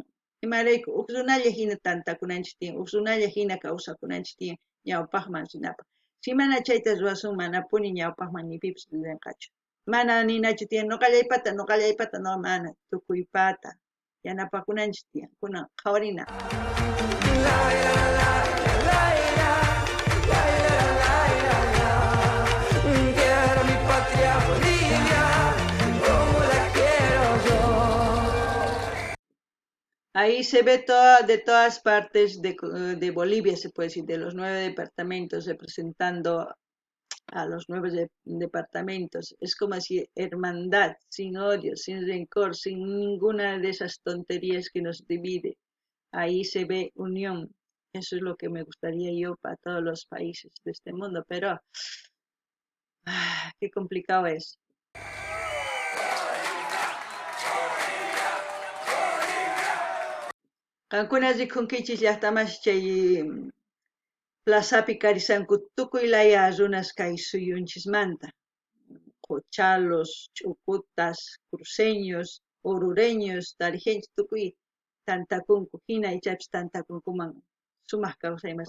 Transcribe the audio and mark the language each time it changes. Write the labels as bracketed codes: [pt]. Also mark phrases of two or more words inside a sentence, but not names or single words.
[qu] Imarayku uq runalla hina tantakunanchik tiyan, uq runalla hina kawsakunanchik tiyan ñawpaqman sinapaq. Si mana chayta ruwasun manapuni ñawpaqman ni pipis riranqachu. Mana ninachu tiyan noqallaypata no mana tukuypata yanapakunanchik tiyan kunan qhawarina. La, la, la, la, la, la, la, la, la. [es] Quiero mi patria Bolivia como la quiero yo. Ahí se ve de todas partes de Bolivia, se puede decir, de los 9 departamentos, representando a los 9 departamentos. Es como si hermandad, sin odio, sin rencor, sin ninguna de esas tonterías que nos divide. Ahí se ve unión. Eso es lo que me gustaría yo para todos los países de este mundo, pero qué complicado es. [qu] Qankuna rikunkichis llaqtamas chay plazapi karisanku tukuy laya runas kay suyunchismanta. Cochalos, chucutas, cruceños, orureños, tarijenchis tukuy tantakunku hina ichapis tantakunkuman sumaq kawsaymas